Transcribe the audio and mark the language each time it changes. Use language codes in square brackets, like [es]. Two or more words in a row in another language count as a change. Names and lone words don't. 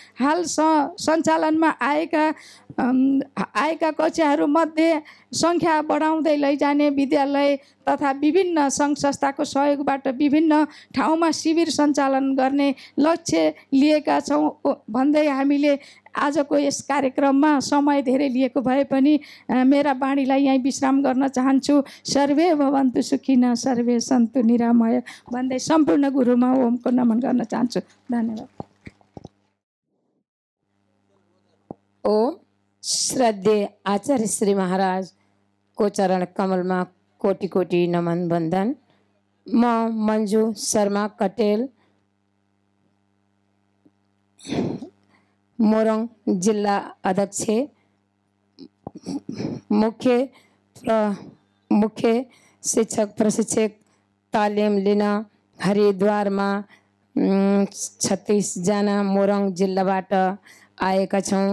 [ne] हाल सञ्चालनमा आएका कक्षाहरूमध्ये सङ्ख्या बढाउँदै लैजाने विद्यालय तथा विभिन्न सङ्घ संस्थाको सहयोगबाट विभिन्न ठाउँमा शिविर सञ्चालन गर्ने लक्ष्य लिएका छौँ भन्दै हामीले आजको यस कार्यक्रममा समय धेरै लिएको भए पनि मेरा बाणीलाई यहीँ विश्राम गर्न चाहन्छु। [sa] सर्वे भवन्तु सुखिनः सर्वे सन्तु निरामय [ne] भन्दै सम्पूर्ण गुरुमा ओमको नमन गर्न चाहन्छु। धन्यवाद। [hi] ओम श्रद्धेय आचार्य श्री महाराज को चरण कमल में कोटि कोटि नमन बंदन। [ne] म मंजू शर्मा कटेल मोरङ जिल्ला अध्यक्ष मुख्य शिक्षक प्रशिक्षक तालिम लिन हरिद्वार में 36 जना मोरङ जिल्लाबाट आएका छौं।